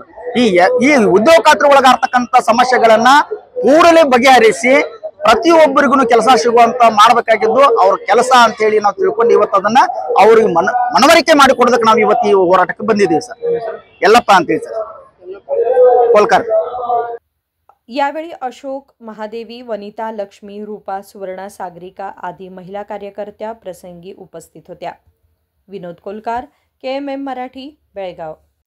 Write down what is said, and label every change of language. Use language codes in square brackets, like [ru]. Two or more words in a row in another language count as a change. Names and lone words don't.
[kn] ಈ ಉದ್ಯೋಗ ಖಾತ್ರಿ ಒಳಗಾಗ್ತಕ್ಕಂತ ಸಮಸ್ಯೆಗಳನ್ನ ಕೂಡಲೇ ಬಗೆಹರಿಸಿ ಪ್ರತಿಯೊಬ್ಬರಿಗೂ ಕೆಲಸ ಸಿಗುವಂತ ಮಾಡ್ಬೇಕಾಗಿದ್ದು ಅವ್ರ ಕೆಲಸ ಅಂತ ಹೇಳಿ ನಾವು ತಿಳ್ಕೊಂಡು ಇವತ್ತು ಅದನ್ನ ಅವ್ರಿಗೆ ಮನವರಿಕೆ ಮಾಡಿಕೊಡೋದಕ್ಕೆ ನಾವು ಇವತ್ತು ಈ ಹೋರಾಟಕ್ಕೆ ಬಂದಿದ್ದೀವಿ ಸರ್. ಎಲ್ಲಪ್ಪ ಅಂತೇಳಿ ಸರ್, ಕೋಲ್ಕರ್. [mr] यावेळी अशोक, महादेवी, वनिता, लक्ष्मी, रूपा, सुवर्णा, सागरिका आदी महिला कार्यकर्त्या प्रसंगी उपस्थित होत्या. विनोद कोलकार, KMM मराठी, बेळगाव.